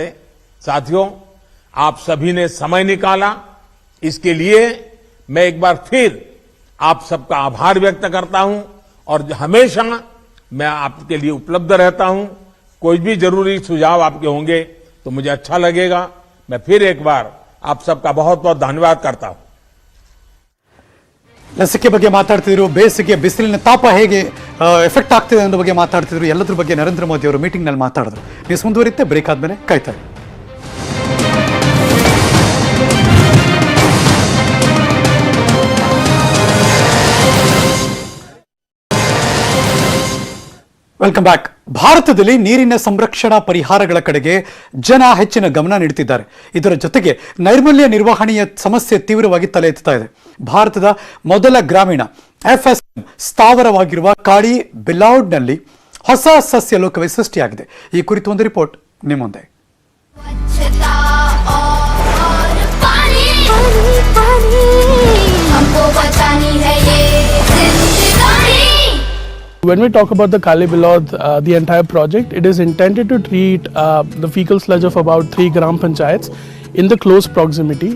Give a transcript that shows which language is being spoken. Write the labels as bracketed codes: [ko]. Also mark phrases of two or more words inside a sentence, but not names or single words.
[hi] साथियों, आप सभी ने समय निकाला, इसके लिए मैं एक बार फिर आप सबका आभार व्यक्त करता हूं, और हमेशा मैं आपके लिए उपलब्ध रहता हूं। कोई भी जरूरी सुझाव आपके होंगे तो मुझे अच्छा लगेगा। मैं फिर एक बार आप सबका बहुत बहुत धन्यवाद करता हूं। [kn] ಲಸಿಕೆ ಬಗ್ಗೆ ಮಾತಾಡ್ತಿದ್ರು, ಬೇಸಿಗೆ ಬಿಸಿಲಿನ ತಾಪ ಹೇಗೆ ಎಫೆಕ್ಟ್ ಆಗ್ತಿದೆ ಅನ್ನೋ ಬಗ್ಗೆ ಮಾತಾಡ್ತಿದ್ರು, ಎಲ್ಲದ್ರ ಬಗ್ಗೆ ನರೇಂದ್ರ ಮೋದಿ ಅವರು ಮೀಟಿಂಗ್ನಲ್ಲಿ ಮಾತಾಡಿದ್ರು. ನ್ಯೂಸ್ ಮುಂದುವರಿಯುತ್ತೆ, ಬ್ರೇಕ್ ಆದ್ಮೇಲೆ ಕಾಯ್ತಾರೆ. [en] welcome back. [kn] ಭಾರತದಲ್ಲಿ ನೀರಿನ ಸಂರಕ್ಷಣಾ ಪರಿಹಾರಗಳ ಕಡೆಗೆ ಜನ ಹೆಚ್ಚಿನ ಗಮನ ನೀಡುತ್ತಿದ್ದಾರೆ. ಇದರ ಜೊತೆಗೆ ನೈರ್ಮಲ್ಯ ನಿರ್ವಹಣೆಯ ಸಮಸ್ಯೆ ತೀವ್ರವಾಗಿ ತಲೆ ಎತ್ತುತ್ತಾ ಇದೆ. ಭಾರತದ ಮೊದಲ ಗ್ರಾಮೀಣ FSM ಸ್ಥಾವರವಾಗಿರುವ ಕಾಳಿ ಬಿಲೌಡ್ನಲ್ಲಿ ಹೊಸ ಸಸ್ಯ ಲೋಕವೇ ಸೃಷ್ಟಿಯಾಗಿದೆ. ಈ ಕುರಿತು ಒಂದು ರಿಪೋರ್ಟ್ ನಿಮ್ಮ ಮುಂದೆ. [en] When we talk about the Kali Bilod, the entire project, it is intended to treat the fecal sludge of about 3 gram panchayats in the close proximity.